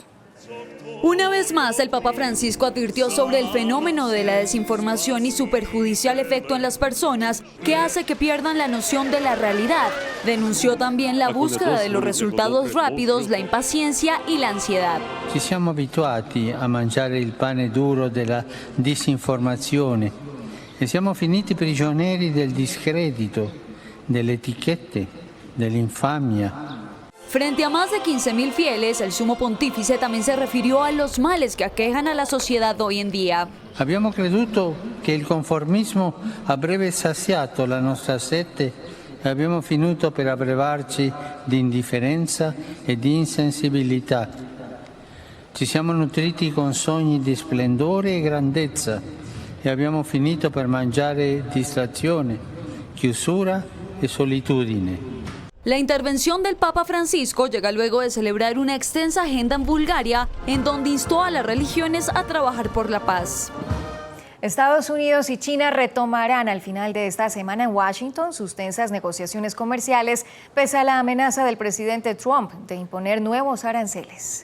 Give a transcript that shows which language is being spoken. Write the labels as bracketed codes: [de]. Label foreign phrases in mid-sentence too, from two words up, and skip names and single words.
[es] Una vez más, el Papa Francisco advirtió sobre el fenómeno de la desinformación y su perjudicial efecto en las personas que hace que pierdan la noción de la realidad. Denunció también la búsqueda de los resultados rápidos, la impaciencia y la ansiedad. [it] Ci siamo abituati a mangiare il pane duro della disinformazione e siamo finiti prigionieri del discredito, delle etichette, dell'infamia. [es] Frente a más de 15.000 fieles, el sumo pontífice también se refirió a los males que aquejan a la sociedad hoy en día. [it] Abbiamo creduto che il conformismo avrebbe saziato la nostra sete e abbiamo finito per abbrevarci di indifferenza e di insensibilità. Ci siamo nutriti con sogni di splendore e grandezza e abbiamo finito per mangiare distrazione, chiusura e solitudine. [es] La intervención del Papa Francisco llega luego de celebrar una extensa agenda en Bulgaria, en donde instó a las religiones a trabajar por la paz. Estados Unidos y China retomarán al final de esta semana en Washington sus tensas negociaciones comerciales, pese a la amenaza del presidente Trump de imponer nuevos aranceles.